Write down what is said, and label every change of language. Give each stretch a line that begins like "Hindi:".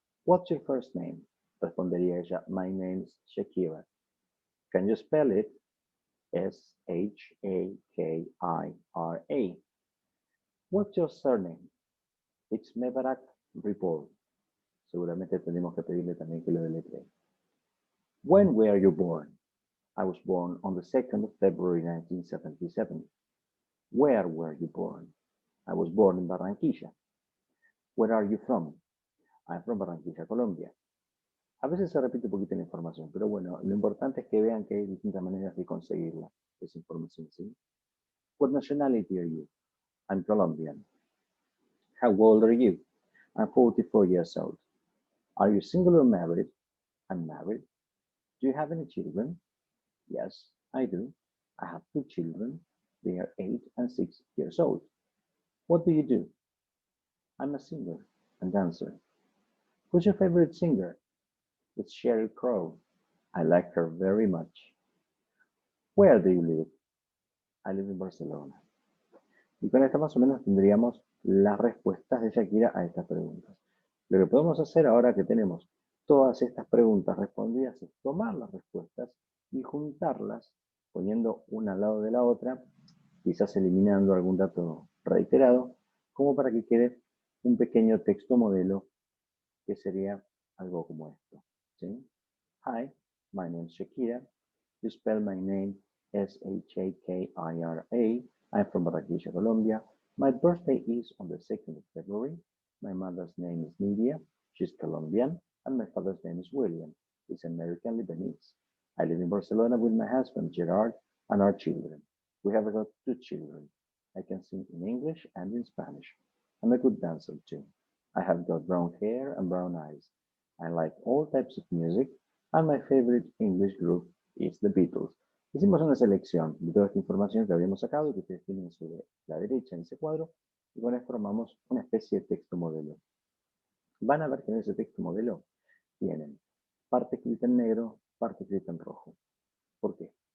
English: What's your first name?
Spanish: Respondería ella,
English: my name's Shakira. Can you spell it? S-H-A-K-I-R-A. What's your surname? It's Mebarak Ripoll.
Spanish: Seguramente tenemos que pedirle también que lo deletree.
English: When were you born? I was born on the 2nd of February 1977. Where were you born? I was born in Barranquilla. Where are you from? I'm from Barranquilla, Colombia.
Spanish: A veces se repite un poquito la información, pero bueno, lo importante es que vean que hay distintas maneras de conseguirla, esa información, ¿sí?
English: What nationality are you? I'm Colombian. How old are you? I'm 44 years old. Are you single or married? I'm married. Do you have any children? Yes, I do. I have 2 children. They are 8 and 6 years old. What do you do? I'm a singer and dancer. Who's your favorite singer? It's Sheryl Crow. I like her very much. Where do you live? I live in Barcelona.
Spanish: Y con esto más o menos tendríamos las respuestas de Shakira a estas preguntas. Lo que podemos hacer ahora que tenemos todas estas preguntas respondidas es tomar las respuestas y juntarlas, poniendo una al lado de la otra, quizás eliminando algún dato reiterado, como para que quede un pequeño texto modelo que sería algo como esto. ¿Sí?
English: Hi, my name is Shakira. You spell my name Shakira. I'm from Barranquilla, Colombia. My birthday is on the 2nd of February. My mother's name is Nidia. She's Colombian. And my father's name is William. He's American Lebanese. I live in Barcelona with my husband, Gerard, and our children. We have got 2 children. I can sing in English and in Spanish. I'm a good dancer too. I have got brown hair and brown eyes. I like all types of music, and my favorite English group is the Beatles.
Spanish: Hicimos una selección de toda esta información que habíamos sacado y que ustedes tienen sobre la derecha en ese cuadro, y con esto formamos una especie de texto modelo. Van a ver que en ese texto modelo tienen parte escrita en negro, parte escrita en rojo. ¿Por qué?